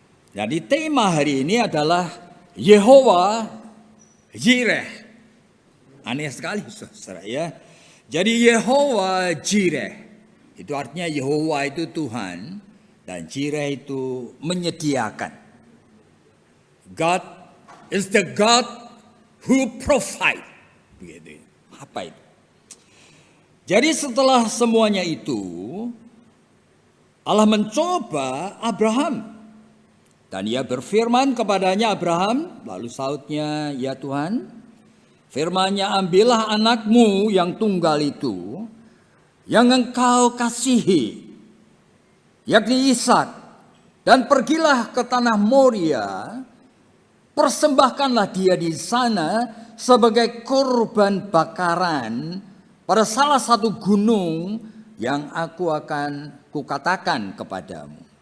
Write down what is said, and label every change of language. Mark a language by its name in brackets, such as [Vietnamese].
[Indonesian] Jadi tema hari ini adalah Yehova Jireh. Aneh sekali saudara ya. Jadi Yehova Jireh, itu artinya Yehova itu Tuhan dan Jireh itu menyediakan. [English] God is the God who provide. [Indonesian] Begitu. Apa itu? Jadi setelah semuanya itu, Allah mencoba Abraham. Dan ia berfirman kepadanya, Abraham, lalu sautnya, ya Tuhan, firman-Nya, ambillah anakmu yang tunggal itu, yang engkau kasihi, yakni Ishak, dan pergilah ke tanah Moria, persembahkanlah dia di sana sebagai korban bakaran pada salah satu gunung yang aku akan kukatakan kepadamu.